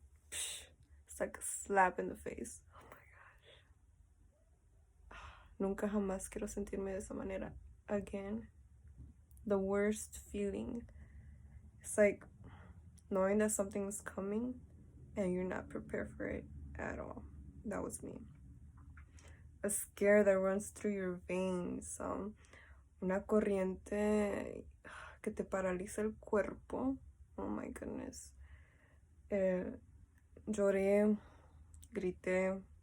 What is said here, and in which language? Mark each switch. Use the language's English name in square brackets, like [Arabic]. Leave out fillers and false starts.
[English] It's like a slap in the face. Oh my gosh. [Spanish] Nunca jamás quiero sentirme de esa manera [English] again. The worst feeling. It's like knowing that something's coming and you're not prepared for it at all. That was me. A scare that runs through your veins. [Spanish] Una corriente que te paraliza el cuerpo. [English] Oh my goodness. [Spanish] Lloré, grité.